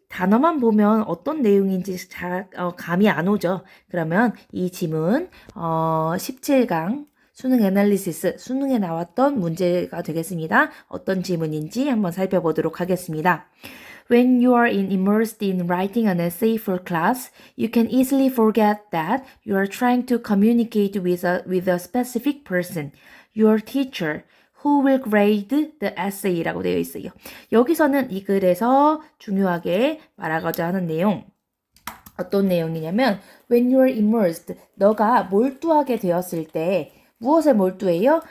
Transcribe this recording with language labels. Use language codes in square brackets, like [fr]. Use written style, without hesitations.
[ko] 단어만 보면 어떤 내용인지 잘 감이 안 오죠. 그러면 이 지문 17강 수능 애널리시스 수능에 나왔던 문제가 되겠습니다. 어떤 지문인지 한번 살펴보도록 하겠습니다. [en] When you are immersed in writing an essay for class, you can easily forget that you are trying to communicate with a specific person, your teacher, who will grade the essay [ko] 라고 되어 있어요. 여기서는 이 글에서 중요하게 말하고자 하는 내용 어떤 내용이냐면 [en] when you are immersed [ko] 너가 몰두하게 되었을 때 무엇에 몰두해요?